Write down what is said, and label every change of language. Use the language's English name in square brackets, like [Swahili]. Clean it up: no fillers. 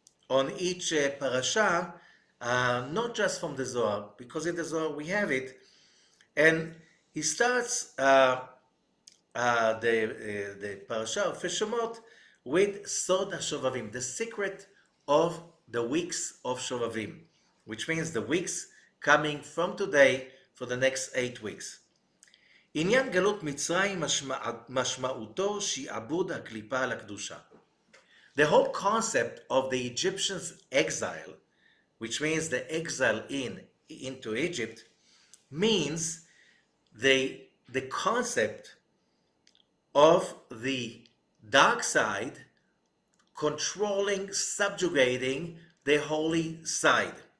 [English] on each parasha, not just from the Zohar, because in the Zohar we have it, and he starts the parasha of Shemot with Sod HaShOVaVIM, the secret of the weeks of ShOVaVIM, which means the weeks coming from today for the next 8 weeks. [Hebrew] עניין גלות מצרים משמעותו שעבוד הקליפה על הקדושה. [English] The whole concept of the Egyptians' exile, which means the exile into Egypt, means the concept of the dark side controlling, subjugating the holy side.